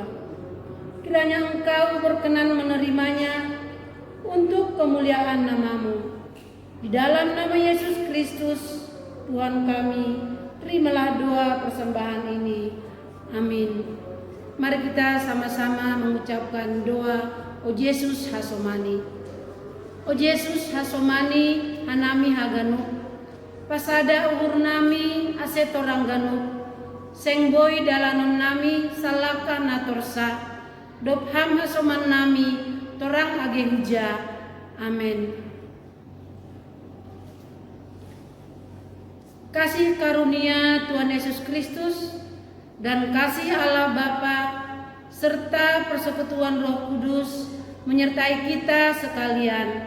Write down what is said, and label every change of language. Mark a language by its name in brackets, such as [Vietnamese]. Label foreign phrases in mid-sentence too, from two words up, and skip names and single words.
[Indonesian] Kiranya Engkau berkenan menerimanya untuk kemuliaan nama-Mu. Di dalam nama Yesus Kristus, Tuhan kami, terimalah doa persembahan ini. Amin. Mari kita sama-sama mengucapkan doa O Yesus Hasomani. [Batak Simalungun] O Yesus Hasomani hanami haganuk, pasada uhur nami asetorang ganuk, sengboy dalanon nami salaka natorsa, dopham hasoman nami torang agenja. [Indonesian] Amin. Kasih karunia Tuhan Yesus Kristus dan kasih Allah Bapa serta persekutuan Roh Kudus menyertai kita sekalian.